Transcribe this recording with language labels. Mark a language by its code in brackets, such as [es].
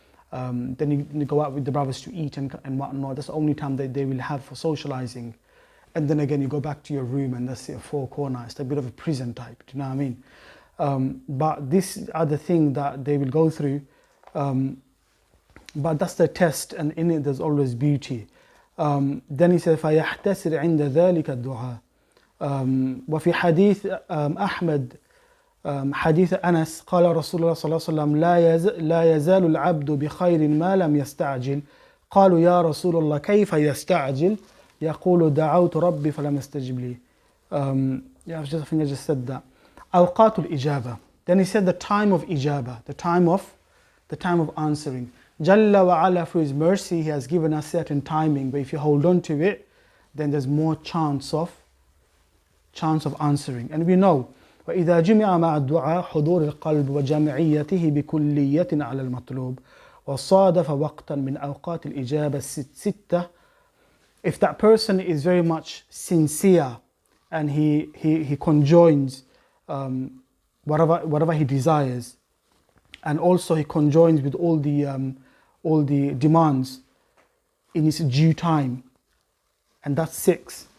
[en] Then you go out with the brothers to eat and whatnot. That's the only time they will have for socializing. And then again, you go back to your room and that's a four corner. It's a bit of a prison type, do you know what I mean? But these are the things that they will go through. But that's the test, and in it there's always beauty. Then he said, [ar] فَيَحْتَسِرْ عِنْدَ ذَلِكَ الدُّعَاء. وفي حديث أحمد حديث أنس قال رسول الله صلى الله عليه وسلم لا يزال العبد بخير ما لم يستعجل. قالوا يا رسول الله كيف يستعجل؟ يقول دعوت ربي فلم يستجب لي. [en] Yeah, I think I just said that. [ar] أوقات الإجابة. [en] Then he said the time of ijaba, the time of answering. Jalla wa ala, for his mercy, he has given us certain timing, but if you hold on to it, then there's more chance of answering. And we know [ar] وإذا جمع مع الدعاء حضور القلب وجمعيته بكلية على المطلوب وصادف وقتا من أوقات الإجابة الستة. [en] If that person is very much sincere and he conjoins whatever he desires, and also he conjoins with all the demands in his due time, and that's 6.